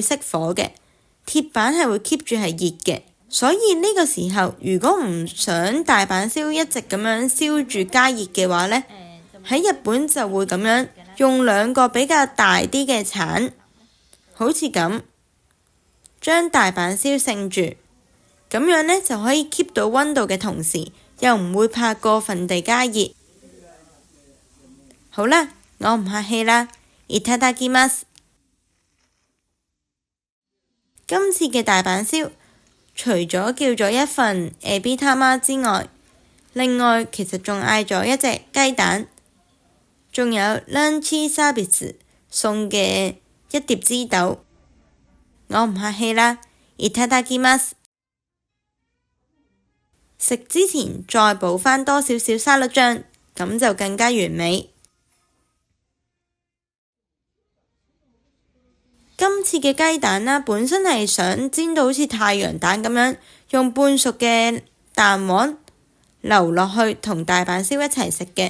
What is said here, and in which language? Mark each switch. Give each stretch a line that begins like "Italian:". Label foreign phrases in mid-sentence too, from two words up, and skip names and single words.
Cantonese: 熄火嘅，鐵板係會 keep 住係熱嘅，所以呢個時候如果唔想大阪燒一直咁樣燒住加熱嘅話呢，喺日本就會咁樣用兩個比較大啲嘅鏟，好似咁將大阪燒盛住，咁樣呢就可以 keep 到溫度嘅同時，又唔會怕過分地加熱。好啦，我唔客氣啦，
Japanese: いただきます。
Cantonese: 今次嘅大阪燒，除咗叫咗一份エビ玉之外，另外其實仲嗌咗一隻雞蛋，仲有ランチサービス送嘅一碟枝豆。我唔客氣啦，
Japanese: いただきます。
Cantonese: 食之前再補返多少少沙律醬，咁就更加完美。今次嘅雞蛋啦，本身係想煎到好似太陽蛋咁樣，用半熟嘅蛋黃流落去同大阪燒一齊食嘅。